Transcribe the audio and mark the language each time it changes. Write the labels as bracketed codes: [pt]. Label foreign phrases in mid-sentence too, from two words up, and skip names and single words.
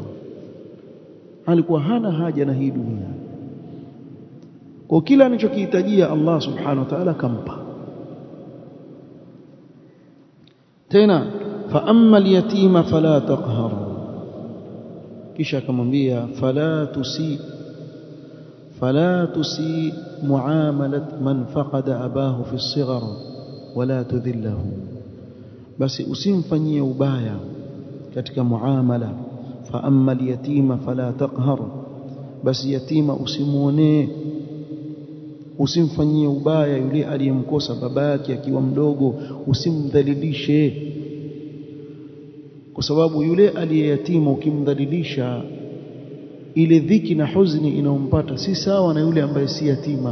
[sw] Alikuwa hana haja na hii dunia, kwa kila anachokihitajia Allah [ar] سبحانه وتعالى [sw] kampa. [ar] Tena فأما اليتيم فلا تقهر, [sw] kisha akamwambia [ar] فلا تسئ معاملة من فقد أباه في الصغر ولا تذله, [sw] basi usimfanyie ubaya katika muamala. [ar] فأما اليتيم فلا تقهر, [sw] basi yatima usimuonee, usimfanyie ubaya yule aliyemkosa baba yake akiwa mdogo, usimdhalilishe, kwa sababu yule aliyeyatima ukimdhalilisha, ile dhiki na huzuni inayompata si sawa na yule ambaye si yatima.